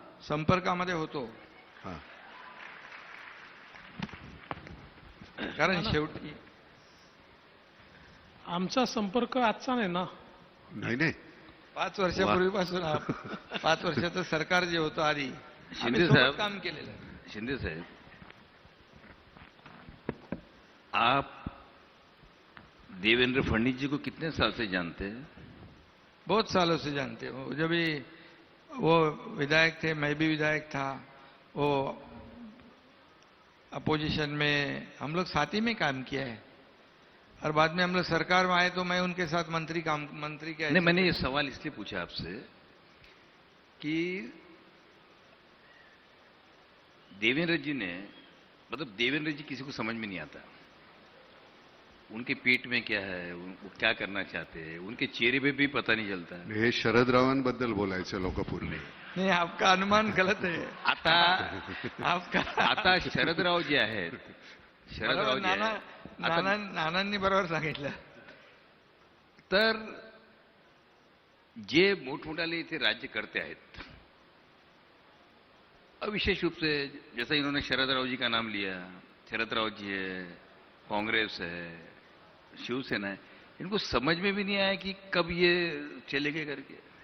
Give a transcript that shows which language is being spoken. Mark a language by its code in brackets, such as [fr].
[mr] संपर्कामध्ये होतो. हा. कारण शेवटी आमचा संपर्क आजचा नाही ना. नाही 5 वर्षापूर्वीपासून 5 वर्षाचं सरकार जे होतं आधी शिंदे आम्ही सोबत साहेब, काम केलेलं आहे. [hi] शिंदे साहब, आप देवेंद्र फडणवीस जी को कितने साल से जानते हैं? बहुत सालों से जानते हो. जब भी वो विधायक थे, मैं भी विधायक था, वो अपोजिशन में हम लोग साथ ही में काम किया है. और बाद में हम लोग सरकार में आए तो मैं उनके साथ मंत्री के नहीं, मैंने ये सवाल इसलिए पूछा आपसे कि देवेंद्र जी ने, मतलब देवेंद्र जी किसी को समझ में नहीं आता. उनके पेट में क्या है, वो क्या करना चाहते हैं, उनके चेहरे पे भी पता नहीं चलता. [mr] हे शरदरावांबद्दल बोलायचं लोकांपूर्वी. [hi] नहीं, आपका अनुमान गलत है. [mr] आता शरदराव जे आहेत, शरदराव जे आहेत, नानांनी बरोबर सांगितलं. [hi] तर जे मोठमोठाले इथे राज्यकर्ते आहेत, विशेष रूप से जैसा इन्होंने शरदराव जी का नाम लिया, शरदराव जी है, कांग्रेस है, शिवसेना है, इनको समझ में भी नहीं आया कि कब ये चलेंगे करके.